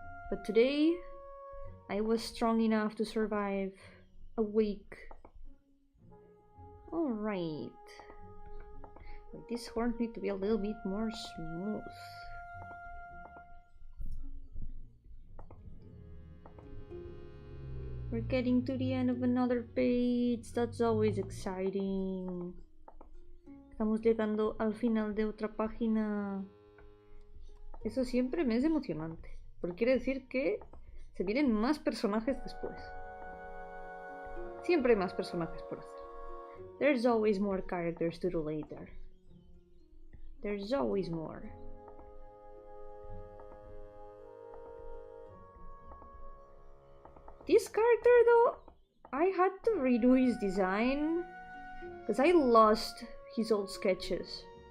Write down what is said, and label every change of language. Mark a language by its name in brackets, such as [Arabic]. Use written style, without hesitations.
[English] But today, I was strong enough to survive a week. Alright. This horn needs to be a little bit more smooth. We're getting to the end of another page. That's always exciting. [Spanish] Estamos llegando al final de otra página. Eso siempre me es emocionante, porque quiere decir que se vienen más personajes después. Siempre hay más personajes por hacer. [English] There's always more characters to do later. There's always more. This character though, I had to redo his design because I lost his old sketches.